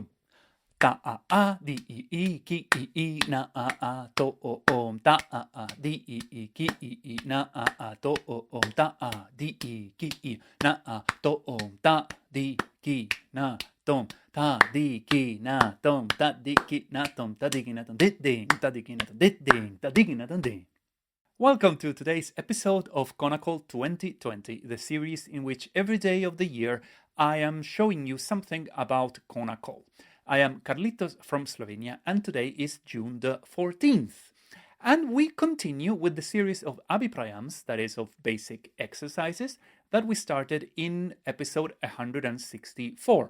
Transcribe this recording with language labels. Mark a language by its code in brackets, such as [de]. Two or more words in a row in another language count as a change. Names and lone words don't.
[en] Ta-a-a, dhi-i, ki-i, na-a-a, tho-o, ta-a-a, dhi-i, ki-i, na-a-a, tho-o, ta-a, dhi-i, ki-i, na-a, tho-o, ta-di-ki-na-tom, ta-di-ki-na-tom, ta-di-ki-na-tom, tadhikinathom, dit-ding, tadhikinathom, dit-ding, tadhikinathom, ding. Welcome to today's episode of Konnakol 2020, the series in which every day of the year I am showing you something about Konnakol. I am Carlitos from Slovenia, and today is June the 14th. And we continue with the series of Abhiprayams, that is, of basic exercises, that we started in episode 164.